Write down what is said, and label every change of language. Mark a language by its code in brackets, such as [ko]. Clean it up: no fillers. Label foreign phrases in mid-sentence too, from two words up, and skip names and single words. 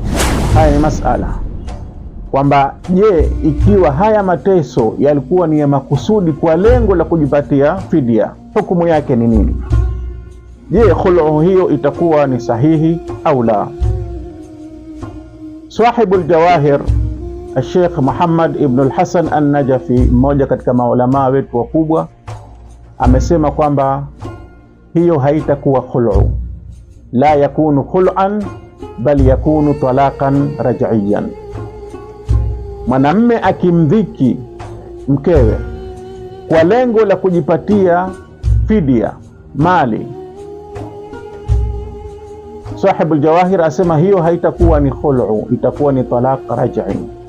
[sw] Haya ni masala kwamba je, ikiwa haya mateso yalikuwa ni ya makusudi kwa lengo la kujipatia fidia, hukumu yake ni nini? Je, khul'u hiyo itakuwa ni sahihi au la? Sahibu al-Jawahir Sheikh Muhammad ibn al-Hasan an-Najafi, mmoja katika maulama wetu wakubwa, amesema kwamba hiyo haitakuwa khul'u, [ar] لا يكون خلعاً بل يكون طلاقاً رجعياً. [sw] Mwanamme akimdhiki mkewe kwa lengo la kujipatia fidia, mali, Sahibu al-Jawahir asema hiyo haitakuwa ni khul'u, itakuwa ni [ar] طلاق رجعي.